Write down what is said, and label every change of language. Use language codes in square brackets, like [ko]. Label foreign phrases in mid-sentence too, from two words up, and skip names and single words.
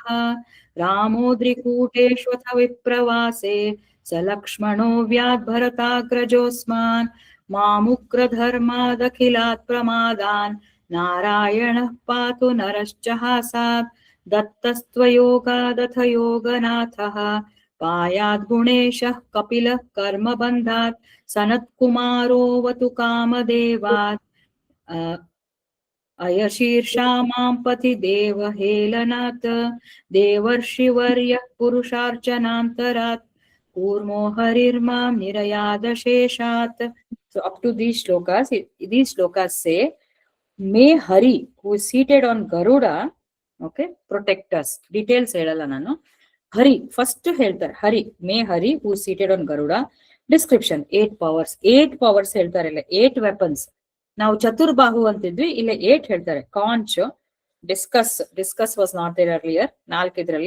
[sa] ರಾಮೋದ್ರಿಕೂಟೇಶ್ವಥ ವಿಪ್ರವಾಸೆ ಸ ಲಕ್ಷ್ಮಣೋ ವ್ಯಾದ್ಭರತಾಗ್ರಜೋಸ್ಮಾನ್ ಮಾಮುಗ್ರಧರ್ಮಾದಖಿಲಾತ್ ಪ್ರಮಾದಾನ್ ನಾರಾಯಣಃ ಪಾತು ನರಶ್ಚ ಹಾಸಾತ್ ದತ್ತಸ್ತ್ವಯೋಗಾದಥ ಯೋಗನಾಥಃ ಪಾಯಾದ್ ಗುಣೇಶಃ ಕಪಿಲಃ ಕರ್ಮಬಂಧಾತ್ ಸನತ್ಕುಮಾರೋವತು ಕಾಮದೇವಾತ್ ಅಯಶೀರ್ಷಾ ಮಾಂ ಪತಿ ದೇವ ಹೇಲನಾತ್ ದೇವರ್ಷಿವರ್ಯಃ ಪುರುಷಾರ್ಚನಾಂತರಾತ್ ಕೂರ್ಮೋ ಹರಿರ್ಮಾಂ ನಿರಯಾದ ಶೇಷಾತ್. [en] So up to these shlokas say, may Hari, who is seated on Garuda, okay, protect us. [kn] Details ಹೇಳಲ್ಲ ನಾನು. [en] Hari first ಹೇಳ್ತಾರೆ, Hari may Hari who seated on Garuda. description 8 powers [kn] ಹೇಳ್ತಾರೆ, ಇಲ್ಲ [en] 8 ವೆಪನ್ಸ್. [kn] ನಾವು ಚತುರ್ಬಾಹು ಅಂತಿದ್ವಿ, ಇಲ್ಲ 8 ಹೇಳ್ತಾರೆ. [en] conch, discus was not there earlier, 4 ಇದರಲ್ಲಿ.